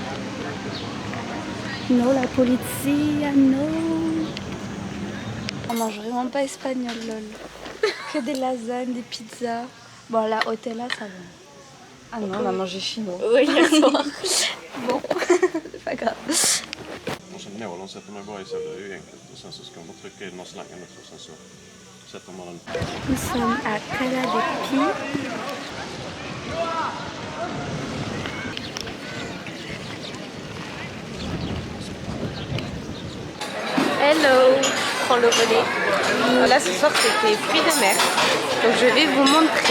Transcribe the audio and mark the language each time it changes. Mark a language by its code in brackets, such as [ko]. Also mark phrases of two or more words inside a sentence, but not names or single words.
[fr] Non, [it] la polizia, [fr] non. On mange vraiment pas espagnol, lol. Que des lasagnes, des pizzas. Bon, la hôtela, ça va. Ah non, on a mangé chinois. Oui, hier soir. Bon, c'est pas grave. [sv] Och sen nålen sätter man bara i sig, det är ju enkelt. Och sen så ska man trycka in någon slangen och sen så sätter man den. [fr] Nous sommes à Cala de Pi. Hello, prends le relais. Là ce soir c'était fruits de mer. Donc je vais vous montrer.